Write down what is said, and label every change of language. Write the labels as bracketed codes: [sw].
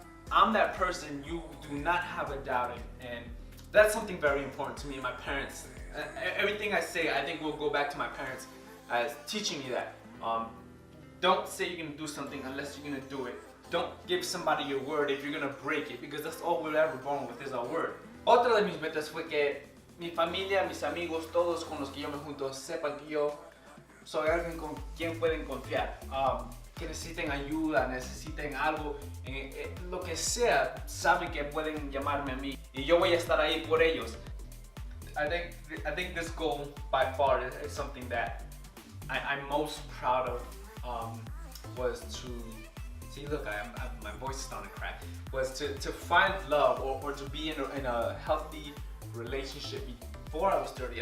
[en] I'm that person you do not have a doubt in, and that's something very important to me and my parents. Everything I say, I think will go back to my parents as teaching me that. Don't say you're gonna do something unless you're gonna do it. Don't give somebody your word if you're gonna break it, because that's all we're ever born with is our word. [es] Otra de mis metas fue que mi familia, mis amigos, todos con los que yo me junto, sepan que yo soy alguien con quien pueden confiar. Que necesiten ayuda, necesiten algo, lo que sea, saben que pueden llamarme a mí y yo voy a estar ahí por ellos. [en] I think this goal by far is something that I'm most proud of. Was to see, look, my voice is starting to crack. Was to find love or to be in a healthy relationship before I was 30.